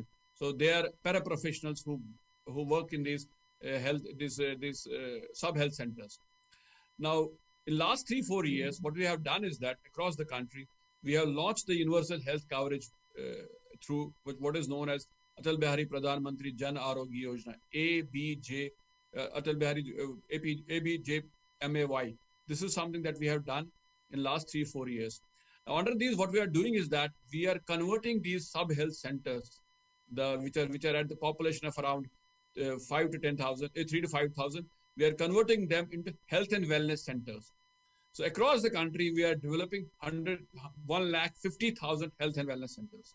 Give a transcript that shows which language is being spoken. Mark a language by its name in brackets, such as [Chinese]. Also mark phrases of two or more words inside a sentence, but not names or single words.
[English] So they are paraprofessionals who work in these sub-health centers. Now, in last 3-4 years, what we have done is that across the country, we have launched the universal health coverage through what is known as Atal Bihari Pradhan Mantri Jan Arogya Yojana, ABJ, Atal Bihari ABJMAY. This is something that we have done in last 3-4 years. Now, under these, what we are doing is that we are converting these sub-health centers, which are at the population of around 5 to 10,000, 3 to 5,000. We are converting them into health and wellness centers. So across the country, we are developing 150,000 health and wellness centers.